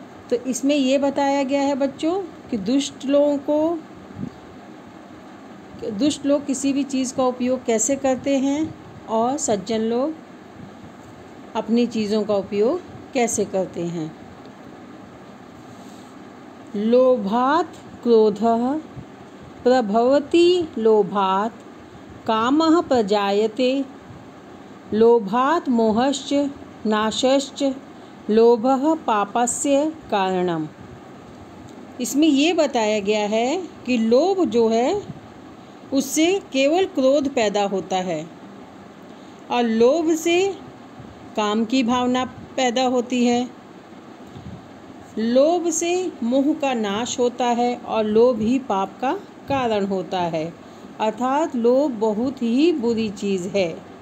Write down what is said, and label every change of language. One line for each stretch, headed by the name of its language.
Hindi: तो इसमें ये बताया गया है बच्चों कि दुष्ट लोग किसी भी चीज़ का उपयोग कैसे करते हैं और सज्जन लोग अपनी चीज़ों का उपयोग कैसे करते हैं।
Sanskrit: लोभात् क्रोधः प्रभवति लोभात् कामः प्रजायते लोभात् मोहश्च नाशश्च लोभः पापस्य कारणम।
Hindi: इसमें ये बताया गया है कि लोभ जो है उससे केवल क्रोध पैदा होता है, और लोभ से काम की भावना पैदा होती है, लोभ से मोह का नाश होता है, और लोभ ही पाप का कारण होता है, अर्थात लोभ बहुत ही बुरी चीज़ है।